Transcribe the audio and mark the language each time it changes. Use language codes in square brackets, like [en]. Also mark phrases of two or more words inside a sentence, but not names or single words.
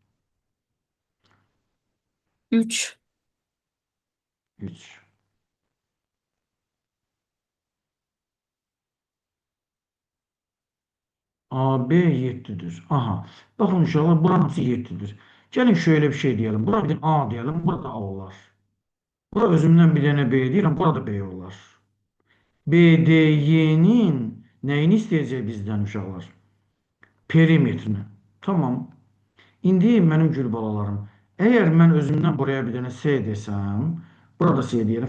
[az] 3. 3. AB 7'dir. Aha. Bakın uşaqlar buranın hamısı 7'dir. [tr] Gəlin şöyle bir şey diyelim. Bura bir A diyelim. Burada A olar. [az] Bura özümdən bir dənə B deyirəm. Burada B olar. BDY'nin nəyini istəyəcək bizdən uşaqlar? Perimetrini. Tamam. İndi mənim gül balalarım. Əgər mən özümdən buraya bir dənə S desəm, burada S deyirəm.